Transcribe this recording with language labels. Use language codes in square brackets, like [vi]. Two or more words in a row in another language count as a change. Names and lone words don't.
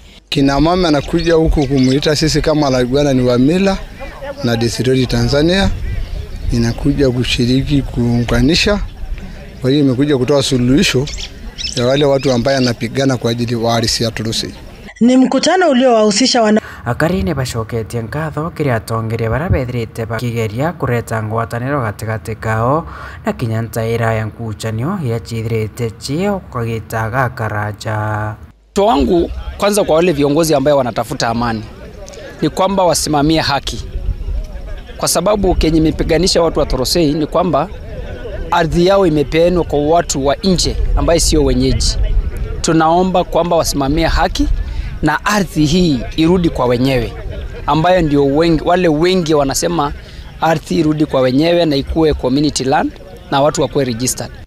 [sw] Kina mama anakuja huku kumuita sisi kama Lagwana ni wa mila na Desiroti Tanzania inakuja kushiriki kuunganisha. Kwa hiyo imekuja kutoa suluhisho ya wale watu ambao wanapigana kwa ajili ya ardhi ya Torosei. Ni mkutano uliowahusisha [mer] akarine bashoketie ngatho kiria tongeria barabethirite bakigeria kureta ngwataniro gatigati kao na kinya ntaira ya nkuchanio ya chithirite chio kagitaga karaja. [sw] Wangu kwanza kwa wale viongozi ambao wanatafuta amani ni kwamba wasimamie haki, kwa sababu kenye mipiganisha watu wa Torosei ni kwamba ardhi yao imepeanwa kwa watu wa nje ambao sio wenyeji. Tunaomba kwamba wasimamie haki na ardhi hii irudi kwa wenyewe, ambayo ndio wale wengi wanasema ardhi irudi kwa wenyewe na ikuwe [en] community land [sw] na watu wakuwe registered.